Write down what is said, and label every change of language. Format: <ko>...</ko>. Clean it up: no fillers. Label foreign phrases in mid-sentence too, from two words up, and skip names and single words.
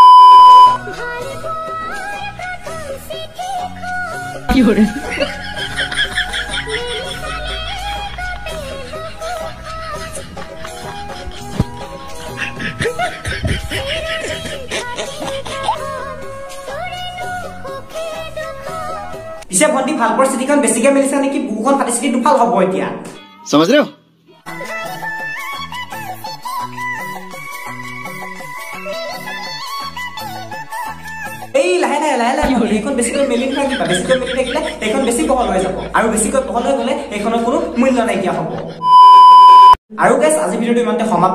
<as>কি হৰে পিছে ভণ্টি ভাল পৰিস্থিতিখন বেছিকে মিলিছে নেকি বুকুখন ফাটি চিটি দুফাল হ'ব এতিয়া</as> <hi>समझ रहे हो</hi> <as>এই লাহে এইখন বেছিকৈ মেলি থাকিবা বেছিকৈ মেলি থাকিলে এইখন বেছি বহল হৈ যাব আৰু বেছিকৈ বহল হৈ গ'লে এইখনৰ কোনো মূল্য নাইকিয়া হ'ব আৰু গাইস আজি ভিডিওটো ইমানতে সমাপ্ত</as>